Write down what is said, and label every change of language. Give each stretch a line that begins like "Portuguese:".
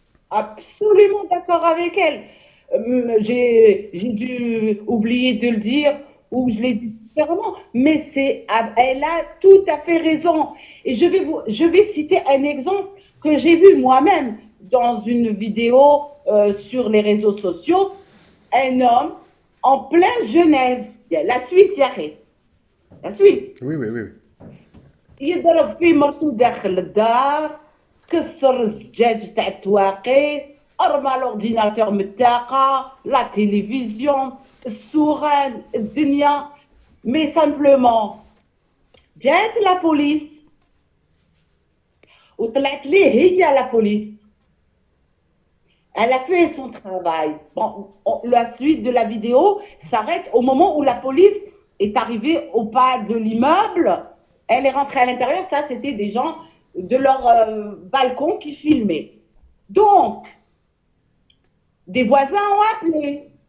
French: Absolument d'accord avec elle. J'ai dû oublier de le dire ou je l'ai dit différemment, mais elle a tout à fait raison. Et je vais citer un exemple que j'ai vu moi-même dans une vidéo sur les réseaux sociaux. Un homme en plein Genève, la Suisse, la Suisse. Oui.
Arabic: يضرب في مرته داخل الدار كسر الزجاج تاع التواقي ارمى الاورديناتور من الطاقه لا تيليفزيون السوغان الدنيا مي سامبلومون جات لا بوليس وطلعت ليه هي لا بوليس.
French: Elle a fait son travail. Bon, la suite de la vidéo s'arrête au moment où la police est arrivée au pas de l'immeuble Elle est rentrée à l'intérieur, ça c'était des gens de leur balcon qui filmaient. Donc, des voisins ont appelé.